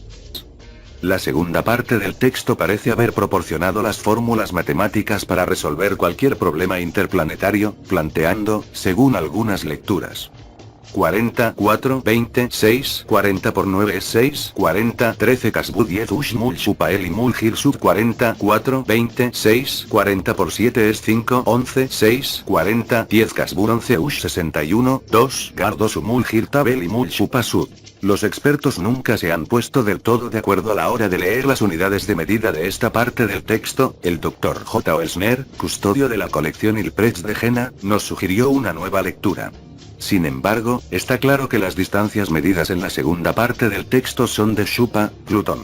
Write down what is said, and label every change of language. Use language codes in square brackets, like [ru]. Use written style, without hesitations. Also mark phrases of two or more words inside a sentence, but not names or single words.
[es] La segunda parte del texto parece haber proporcionado las fórmulas matemáticas para resolver cualquier problema interplanetario, planteando, según algunas lecturas, 40, 4, 20, 6, 40 por 9 es 6, 40, 13 Casbud 10 Ush Mul Shupael y Mul Gir Sub 40, 4, 20, 6, 40 por 7 es 5, 11, 6, 40, 10 Casbur 11 Ush 61, 2, Gardo Sumul Gir Tabel y Mul Shupasud. Los expertos nunca se han puesto del todo de acuerdo a la hora de leer las unidades de medida de esta parte del texto. El Dr. J. Elsner, custodio de la colección Ilprecht de Jena, nos sugirió una nueva lectura. Sin embargo, está claro que las distancias medidas en la segunda parte del texto son de Shupa, Plutón.